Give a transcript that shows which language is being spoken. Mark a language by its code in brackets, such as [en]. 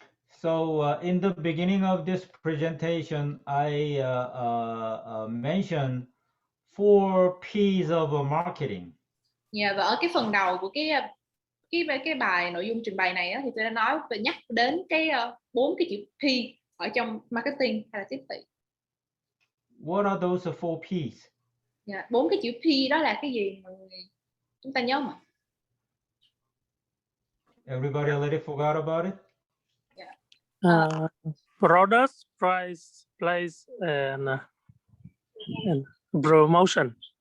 [en] So in the beginning of this presentation, I mentioned 4 P's of marketing. [vi] Yeah, và ở cái phần đầu của cái bài nội dung trình bày này á, thì tôi đã nói và nhắc đến cái 4 cái chữ P ở trong marketing hay là tiếp thị. [en] What are those 4 P's? [vi] Yeah, 4 cái chữ P đó là cái gì mọi người chúng ta nhớ mà? [en] Everybody already forgot about it? Yeah. Product, price, place, and promotion.